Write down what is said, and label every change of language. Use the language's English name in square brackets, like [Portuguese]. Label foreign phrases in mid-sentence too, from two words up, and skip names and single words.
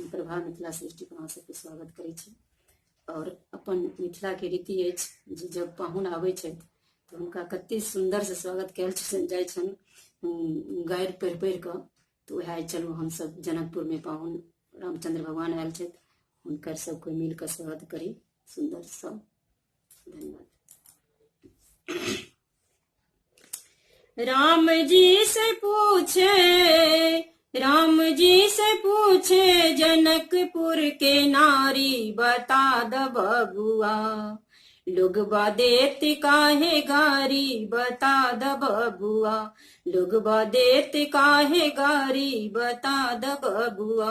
[Maithili] प्रभा मिथिला सृष्टि पर अहाँ सबके स्वागत करै छी। और अपन मिथिला के रीति अछि जे जब पाहुन आबै छथि तऽ हुनका कते सुंदर से स्वागत कयल जाइ छनि गारि पढ़ि पढ़ि कऽ। तऽ वएह चलू हमसब जनकपुर में पाहुन रामचंद्र भगवान आयल छथि, हुनकर सब कोई मिल कऽ स्वागत करी सुंदर सा। धन्यवाद। [Bhojpuri] राम जी से पूछे जनकपुर के नारी, बता द बबुआ लोग देत काहे गारी, बता द बबुआ लोग देत काहे गारी, बता द बबुआ।